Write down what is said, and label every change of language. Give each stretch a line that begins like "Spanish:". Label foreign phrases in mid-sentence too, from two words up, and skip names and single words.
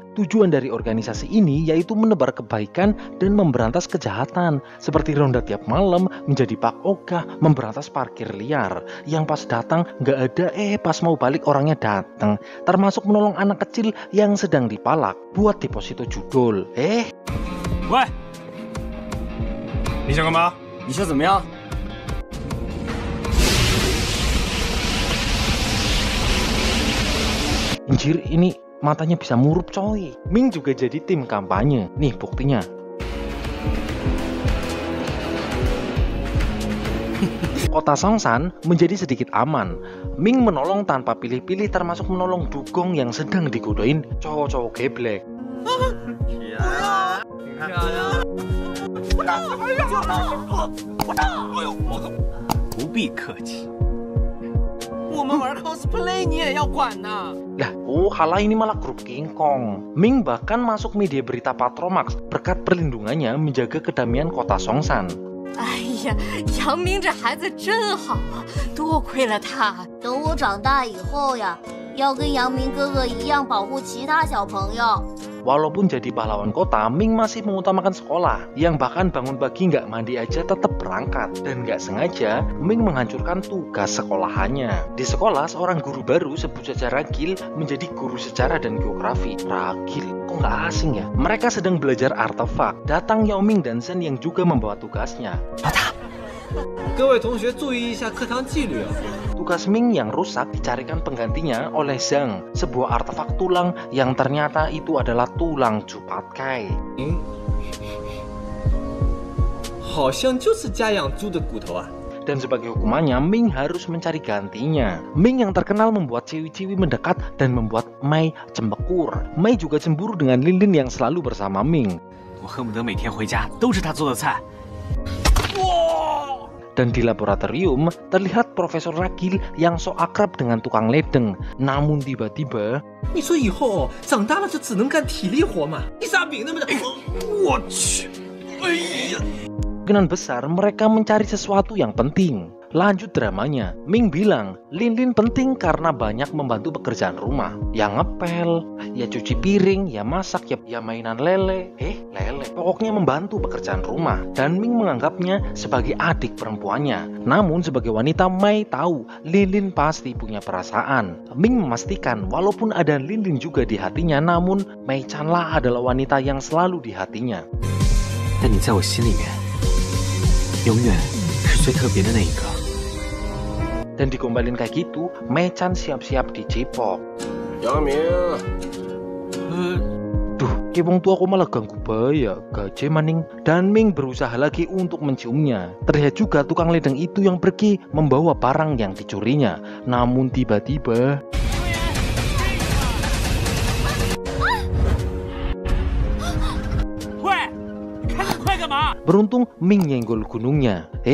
Indonesian: Tujuan dari organisasi ini yaitu menebar kebaikan dan memberantas kejahatan, seperti ronda tiap malam, menjadi pak ogah, memberantas parkir liar. Yang pas datang nggak ada, pas mau balik orangnya datang. Termasuk menolong anak kecil yang sedang dipalak buat deposito judul. Woi,
Chinese: 你想干嘛？你想怎么样？
Indonesian: Anjir, ini matanya bisa murup coy. Ming juga jadi tim kampanye. Nih buktinya. Kota Songshan menjadi sedikit aman. Ming menolong tanpa pilih-pilih, termasuk menolong dugong yang sedang digodain cowok-cowok geblek.
Chinese: 不必客气。我们玩 cosplay 你也要管呐？
Indonesian: Lah, halah ini malah grup King Kong. Ming bahkan masuk media berita Patromax berkat perlindungannya menjaga kedamaian kota Songshan.
Chinese: 哎呀，杨明这孩子真好啊，多亏了他。等我长大以后呀，要跟杨明哥哥一样保护其他小朋友。
Indonesian: Walaupun jadi pahlawan kota, Ming masih mengutamakan sekolah. Yang bahkan bangun pagi nggak mandi aja tetap berangkat. Dan nggak sengaja, Ming menghancurkan tugas sekolahannya. Di sekolah, seorang guru baru sebut saja Ragil menjadi guru sejarah dan geografi. Ragil, kok nggak asing ya? Mereka sedang belajar artefak. Datang Yao Ming dan Zhen yang juga membawa tugasnya.
Chinese: 各位同学注意一下课堂纪律啊！
Indonesian: Tugas Ming yang rusak dicarikan penggantinya oleh Zhang, sebuah artefak tulang yang ternyata itu adalah tulang Cupatkai.
Chinese: 好像就是家养猪的骨头啊！
Indonesian: Dan sebagai hukumannya, Ming harus mencari gantinya. Ming yang terkenal membuat ciwi-ciwi mendekat dan membuat Mei cembekur. Mei juga cemburu dengan Lin Lin yang selalu bersama Ming.
Chinese: 我恨不得每天回家都是他做的菜。
Indonesian: Dan di laboratorium, terlihat Profesor Ragil yang sok akrab dengan tukang ledeng. Namun tiba-tiba...
Chinese: 你说以后长大了就只能干体力活嘛？披萨饼那么大，我去！哎呀！
Indonesian: Kemungkinan besar mereka mencari sesuatu yang penting. Lanjut dramanya, Ming bilang Lin Lin penting karena banyak membantu pekerjaan rumah. Ya ngepel, ya cuci piring, ya masak, ya mainan lele. Lele. Pokoknya membantu pekerjaan rumah. Dan Ming menganggapnya sebagai adik perempuannya. Namun sebagai wanita, Mei tahu Lin Lin pasti punya perasaan. Ming memastikan walaupun ada Lin Lin juga di hatinya, namun Mei Chanlah adalah wanita yang selalu di hatinya.
Chinese: 但你在我心里面，永远是最特别的那一个。
Indonesian: Dan digombalin kayak gitu, Mei Chan siap-siap dicipok. Yang Ming.
Javanese: Duh, Ki wong tua aku malah ganggu bahaya, gaje maning.
Indonesian: Dan Ming berusaha lagi untuk menciumnya. Terlihat juga tukang ledeng itu yang pergi membawa barang yang dicurinya. Namun tiba-tiba beruntung Ming nyenggol gunungnya.